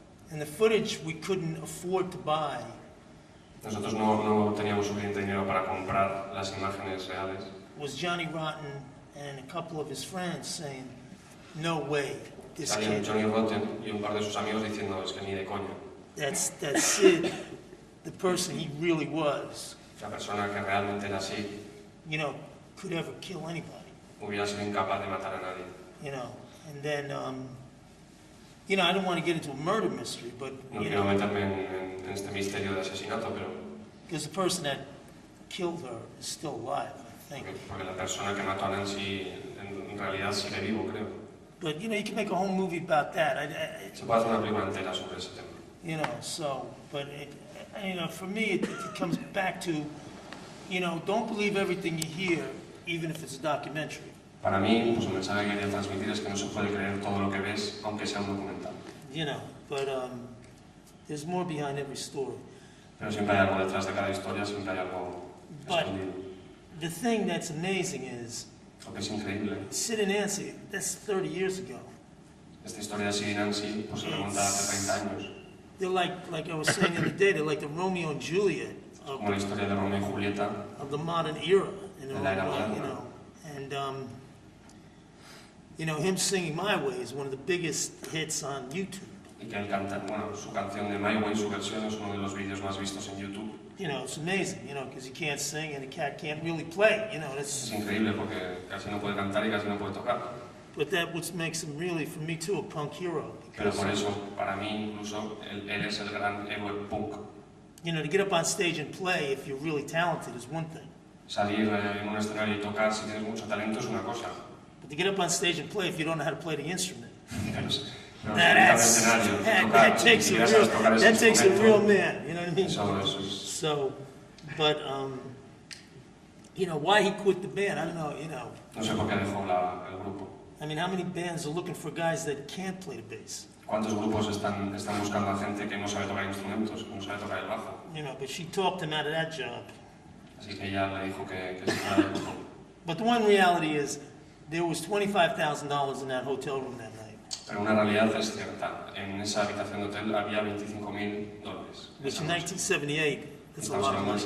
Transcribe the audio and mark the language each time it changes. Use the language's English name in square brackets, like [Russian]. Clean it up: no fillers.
[English] And the footage we couldn't afford to buy. [Spanish] Nosotros no teníamos suficiente dinero para comprar las imágenes reales. [English] Was Johnny Rotten and a couple of his friends saying, "No way, this [Spanish] Salían [English] kid." [Spanish] Johnny Rotten y un par de sus amigos diciendo, es que ni de coña. [English] That's Sid, the person he really was. [Spanish] La persona que realmente era así. [English] You know, could ever kill anybody. [Spanish] Hubiera sido incapaz de matar a nadie. [English] You know, and then, I don't want to get into a murder mystery, but [Spanish] no quiero meterme en este misterio de asesinato, pero [English] because the person that killed her is still alive, I think. [Spanish] Porque la persona que mató a Nancy en realidad sigue vivo, creo. [English] But you can make a whole movie about that. [Spanish] Se puede hacer una película entera sobre ese tema. [English] But for me, it comes back to, don't believe everything you hear, even if it's a documentary. [Spanish] Para mí, pues el mensaje que quería transmitir es que no se puede creer todo lo que ves, aunque sea un documental. [English] But there's more behind every story. [Spanish] Pero siempre hay algo detrás de cada historia, siempre hay algo escondido. [English] The thing that's amazing is, [Spanish] lo que es increíble. [English] Sid and Nancy, that's 30 years ago. [Spanish] Esta historia de Sid y Nancy, pues se remonta hace 30 años. [English] They're like I was saying the other day, they're like the Romeo and Juliet of, [Spanish] como la historia de Romeo y Julieta, [English] of the modern era. [Spanish] De la era moderna. [English] And him singing My Way is one of the biggest hits on YouTube. [Spanish] Y que él canta, su canción de My Way, su versión es uno de los vídeos más vistos en YouTube. [English] It's amazing, because he can't sing and the cat can't really play, [Spanish] Es increíble porque casi no puede cantar y casi no puede tocar. [English] But that what makes him really, for me too, a punk hero. [Spanish] Pero por eso, para mí incluso, él es el gran héroe punk. [English] To get up on stage and play if you're really talented is one thing. [Spanish] Salir en un escenario y tocar si tienes mucho talento es una cosa. [English] But to get up on stage and play if you don't know how to play the instrument. That takes a real man, you know what I mean? So, but why he quit the band, I don't know, [Spanish] No sé por qué dejó el grupo. [English] I mean, how many bands are looking for guys that can't play the bass? [Spanish] ¿Cuántos grupos están buscando a gente que no sabe tocar instrumentos, que no sabe tocar el bajo? [English] But she talked him out of that job. [Spanish] Así que ella le dijo que se fuera del grupo. [English] But the one reality is, there was $25,000 in that hotel room that night. [Spanish] Pero una realidad es cierta. En esa habitación de hotel había $25,000. [English] Which in 1978, that's a lot of money.